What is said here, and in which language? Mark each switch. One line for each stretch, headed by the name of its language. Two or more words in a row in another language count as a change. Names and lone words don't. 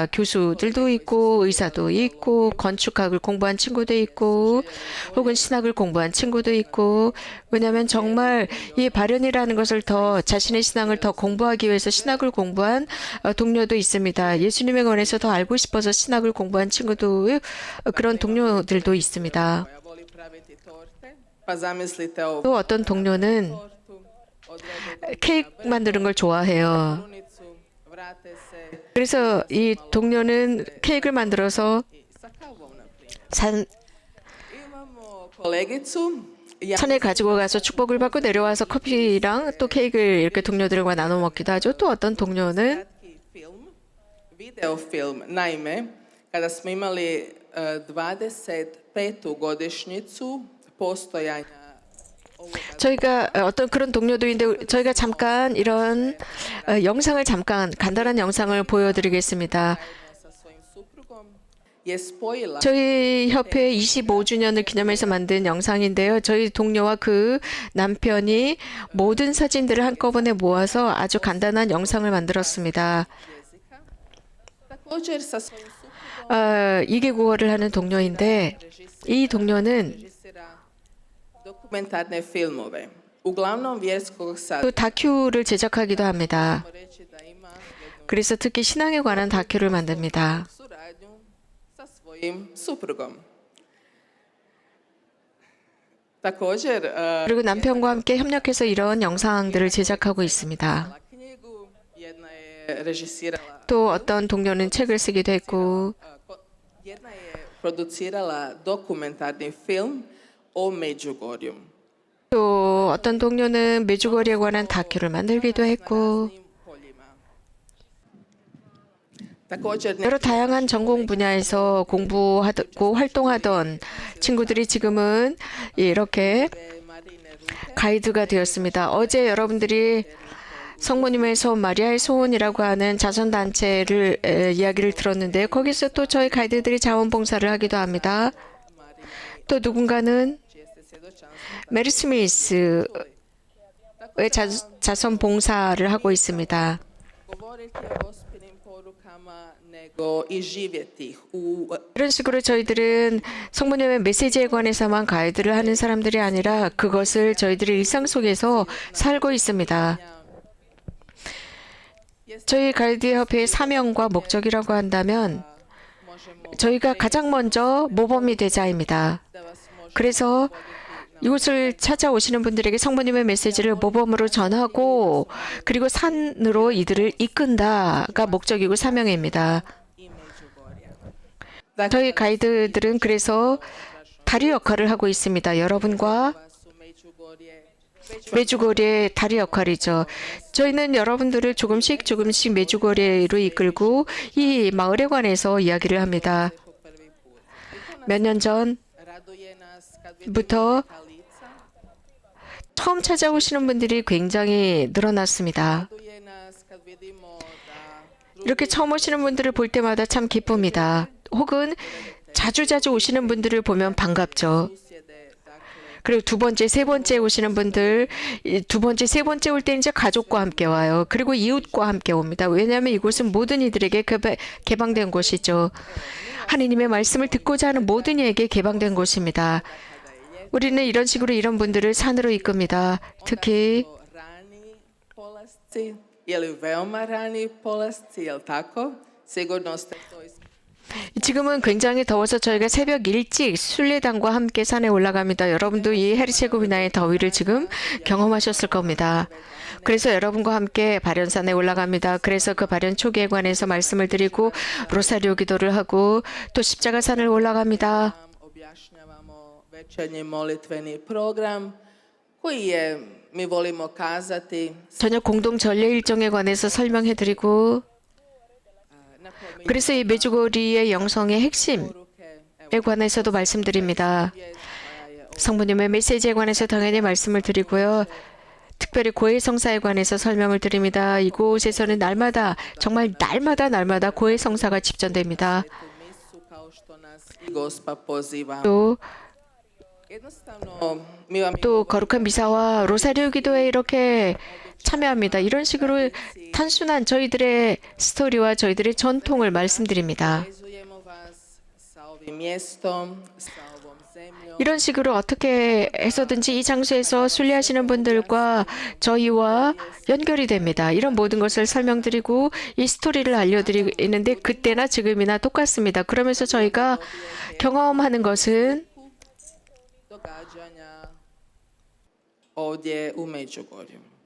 Korean: 교수들도 있고 의사도 있고 건축학을 공부한 친구도 있고 혹은 신학을 공부한 친구도 있고 왜냐하면 정말 이 발현이라는 것을 더 자신의 신앙을 더 공부하기 위해서 신학을 공부한 동료도 있습니다. 예수님에 관해서 더 알고 싶어서 신학을 공부한 친구도 그런 동료들도 있습니다.
Croatian: koja voli praviti torte, pa zamislite ovo.
Korean: 또 어떤 동료는
Croatian: tortu, odvede
Korean: 케이크 만드는 걸 좋아해요.
Croatian: krunicu, vrate se
Korean: 그래서 이 동료는 케이크를 만들어서
Croatian: i sa kavom, na primjer.
Korean: 산,
Croatian: Imamo kolegicu, ja
Korean: 산에 가지고 가서 축복을 받고 내려와서 커피랑 또 케이크를 이렇게 동료들과 나눠 먹기도 하죠. 또 어떤 동료는
Croatian: kratki film, video film. Naime, kada smo imali 25. godišnjicu postojanja ovoga
Korean: 저희가 어떤 그런 동료도 있는데 저희가 잠깐 이런 영상을 잠깐 간단한 영상을 보여드리겠습니다.
Croatian: zajedno sa svojim suprugom je spojila
Korean: 저희 협회 25주년을 기념해서 만든 영상인데요. 저희 동료와 그 남편이 모든 사진들을 한꺼번에 모아서 아주 간단한 영상을 만들었습니다.
Croatian: jezika. Također sa svojim suprugom
Korean: 2개국어를 하는 동료인데 이 동료는
Croatian: režisira dokumentarne filmove. Uglavnom vjerskog
Korean: 또 다큐를 제작하기도 합니다.
Croatian: sadržaja. Reći da ima jednu
Korean: 그래서 특히 신앙에 관한 다큐를 만듭니다.
Croatian: suradnju sa svojim suprugom. Također,
Korean: 그리고 남편과 함께 협력해서 이런 영상들을 제작하고 있습니다.
Croatian: knjigu, jedna je režisirala,
Korean: 또 어떤 동료는 책을 쓰기도 했고
Croatian: jedna je producirala dokumentarni film o Međugorju.
Korean: 또 어떤 동료는 메주거리에 관한 다큐를 만들기도 했고
Croatian: Raznim poljima. Također,
Korean: 여러 다양한 전공 분야에서 공부하고 활동하던 친구들이 지금은 이렇게
Croatian: neke Marine Rute,
Korean: 가이드가 되었습니다. 어제 여러분들이 성모님의 소원, 마리아의 소원이라고 하는 자선단체를 이야기를 들었는데요. 거기서 또 저희 가이드들이 자원봉사를 하기도 합니다. 또 누군가는
Croatian: čije ste svjedočanstvo.
Korean: 메리 스미스의 자선봉사를 하고 있습니다.
Croatian: Govoriti o gospinim porukama, nego i živjeti ih u
Korean: 이런 식으로 저희들은 성모님의 메시지에 관해서만 가이드를 하는 사람들이 아니라 그것을 저희들이 일상 속에서 살고 있습니다. 저희 가이드 협회의 사명과 목적이라고 한다면
Croatian: možemo
Korean: 저희가 가장 먼저 모범이 되자입니다.
Croatian: da vas može
Korean: 그래서 이곳을 찾아오시는 분들에게 성모님의 메시지를 모범으로 전하고 그리고 산으로 이들을 이끈다가 목적이고 사명입니다.
Croatian: i Međugorja.
Korean: 저희 가이드들은 그래서 다리 역할을 하고 있습니다. 여러분과
Croatian: Vas u Međugorje
Korean: 메주거리의 다리 역할이죠. 저희는 여러분들을 조금씩 메주거리로 이끌고 이 마을에 관해서 이야기를 합니다.
Croatian: po prvi put.
Korean: 몇 년 전부터
Croatian: Raduje nas kad vidimo neka lica,
Korean: 처음 찾아오시는 분들이 굉장히 늘어났습니다.
Croatian: raduje nas kad vidimo da
Korean: 이렇게 처음 오시는 분들을 볼 때마다 참 기쁩니다. 혹은 자주자주 오시는 분들을 보면 반갑죠.
Croatian: susjede, dakle,
Korean: 그리고 두 번째, 세 번째 오시는 분들, 두 번째, 세 번째 올 때 이제 가족과 함께 와요. 그리고 이웃과 함께 옵니다. 왜냐하면 이곳은 모든 이들에게 개방된 곳이죠. 하느님의 말씀을 듣고자 하는 모든 이에게 개방된 곳입니다. 우리는 이런 식으로 이런 분들을 산으로 이끕니다. 특히
Croatian: to rani polasci ili veoma rani polasci, jel tako? Sigurno ste to
Korean: 지금은 굉장히 더워서 저희가 새벽 일찍 순례단과 함께 산에 올라갑니다. 여러분도 이 헤르체고비나의 더위를 지금 경험하셨을 겁니다. 그래서 여러분과 함께 발연산에 올라갑니다. 그래서 그 발연 초기에 관해서 말씀을 드리고 로사리오 기도를 하고 또 십자가산을 올라갑니다.
Croatian: objašnjavamo večernji molitveni program koji je, mi volimo kazati,
Korean: 저녁 공동 전례 일정에 관해서 설명해 드리고
Croatian: napominje
Korean: 그래서 이 메주거리의 영성의 핵심에
Croatian: poruke,
Korean: 관해서도 말씀드립니다.
Croatian: vijest koja je
Korean: 성부님의 메시지에 관해서 당연히 말씀을 드리고요. 특별히 고해성사에 관해서 설명을 드립니다. 이곳에서는 날마다 정말 날마다 고해성사가 집전됩니다.
Croatian: svetu misu kao što nas i Gospa poziva.
Korean: 또
Croatian: Jednostavno, mi vam
Korean: 또 거룩한 미사와 로사리오 기도에 이렇게 참여합니다. 이런 식으로 단순한 저희들의 스토리와 저희들의 전통을 말씀드립니다.
Croatian: povezujemo vas sa ovim mjestom, sa ovom zemljom.
Korean: 이런 식으로 어떻게 해서든지 이 장소에서 순례하시는 분들과 저희와 연결이 됩니다. 이런 모든 것을 설명드리고 이 스토리를 알려드리는데 그때나 지금이나 똑같습니다. 그러면서 저희가 경험하는 것은
Croatian: Događanja ovdje u Međugorju.